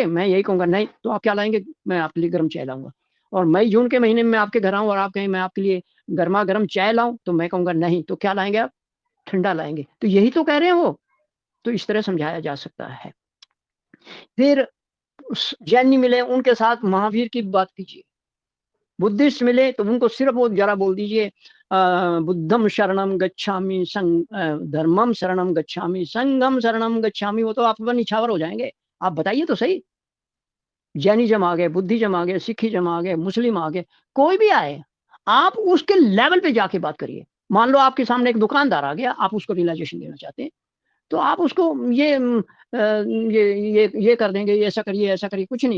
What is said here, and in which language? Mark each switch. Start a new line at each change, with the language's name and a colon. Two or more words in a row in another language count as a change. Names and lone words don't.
Hindi: मैं यही कहूँगा नहीं, तो आप क्या लाएँगे? मैं आपके लिए गर्म चाय लाऊँगा। और मई जून के महीने में मैं आपके घर आऊँ और आप कहें मैं आपके लिए गरमा-गरम चाय लाऊँ, तो मैं कहूँगा नहीं, तो क्या लाएँगे आप? ठंडा लाएँगे। तो यही तो कह रहे हैं वो। तो इस तरह समझाया जा सकता है। फिर जैनी मिले, उनके साथ महावीर की बात कीजिए। बुद्धिस्ट मिले तो उनको सिर्फ वो जरा बोल दीजिए
Pali: बुद्धम शरणम गच्छामि, धर्मम शरणम गच्छामि, संघम शरणम गच्छामि।
Hindi: वो तो आप पर निछावर हो जाएँगे। आप बताइए तो सही। जैनिज़्म आ गए, बुद्धिज़्म आ गए, सिखिज़्म आ गए, मुस्लिम आ गए, कोई भी आए, आप उसके लेवल पे जाके बात करिए। मान लो आपके सामने एक दुकानदार आ गया, आप उसको रियलाइज़ेशन देना चाहते हैं, तो आप उसको ये कर देंगे, ये ऐसा करिए, कुछ नहीं।